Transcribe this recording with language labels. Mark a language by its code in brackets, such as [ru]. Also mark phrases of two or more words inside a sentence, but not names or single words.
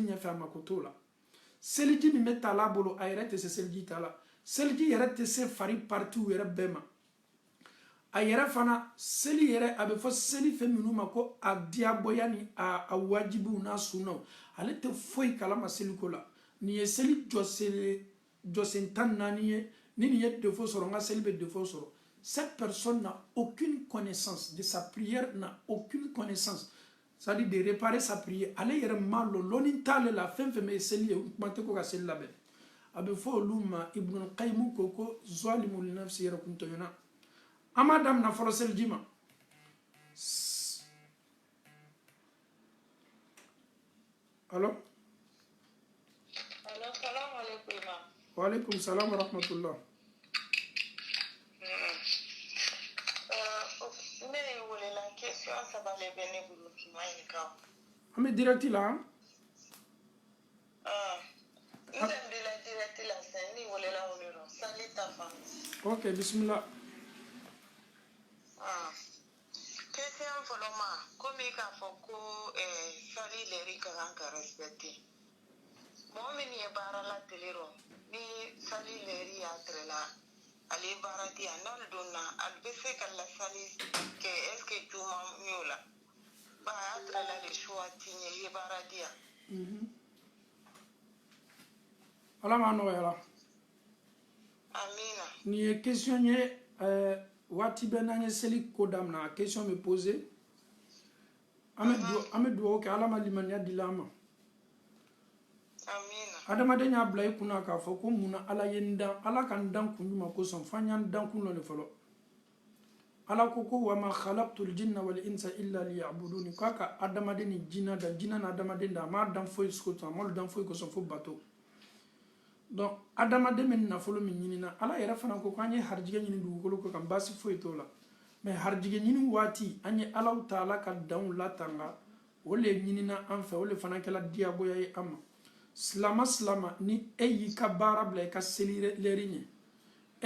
[bm] ɲɛfɛ a mako t'o la seliji min bɛ ta a bolo a yɛrɛ tɛ se seliji ta la seliji yɛrɛ tɛ se fari paritiw yɛrɛ bɛɛ ma a yɛrɛ fana seli yɛrɛ a bɛ fɔ seli fɛn minnu ma ko a diyagoya ni a wajibiw n'a sunnaw ale tɛ foyi kalama seliko la nin ye seli jɔsen 14 ye ni nin ye défaut sɔrɔ n ka seli bɛ défaut sɔrɔ [fr] cette personne n'a aucune connaissance de sa prière n'a aucune connaissance c'est-à-dire de réparer sa prière [bm] ale yɛrɛ ma lɔni t'ale la fɛn fɛn bɛ seli ye kuma tɛ ko ka seli labɛn a bɛ fɔ olu ma Ibn Qayyim ko [ar] ظالم لنفسي [bm] yɛrɛkun tɔɲɔna an b'a daminɛ fɔlɔ seliji ma allo [ar] سلام عليكم إمام. وعليكم السلام ورحمة الله. [bm] Ne wele la question saba le bɛ ne bolo k'i ma ɲininka. An bɛ direct la. N tɛmɛ la direct la sisan ni wele la o yɔrɔ sali ta fan. Ok bismillah. Question fɔlɔ ma komi k'a fɔ ko sali lɛri ka kan ka respecter. Mɔgɔ min ye baara la tele rɔ ni sali lɛri y'a tere la ale baara di yan n'ale donna ale bɛ se ka lasali kɛ [fr] est ce que [bm] juma m'o la ba a y'a tere la [fr] de choix [bm] ti ɲɛ i ye baara di yan. Ala m'a nɔgɔya. Amina. Nin ye question ye waati bɛɛ n'an ye seli ko daminɛ a question bɛ poser an bɛ dugawu kɛ Ala ma limaniya di an ma. Adamaden y'a bila i kunna k'a fɔ ko mun na Ala ye n dan Ala ka n dan kun jumɛn kosɔn f'an y'an dan kun dɔ de fɔlɔ Ala ko [ar] وما خلقت الجن والإنس إلا ليعبدون [bm] k'a ka adamaden ni jinna da jinna na adamaden da a m'a dan foyi kosɔn a m'a dan foyi kosɔn fo bato donc adamaden bɛ nafolo min ɲinina Ala yɛrɛ fana ko k'an ye harijigɛ ɲini dugukolo ko kan baasi foyi t'o la mais harijigɛ ɲini waati an ye Ala Taala ka danw latanga o le ɲinina an fɛ o le fana kɛla diyagoya ye an ma silama ni e y'i ka baara bila i ka seli lɛri ɲɛ e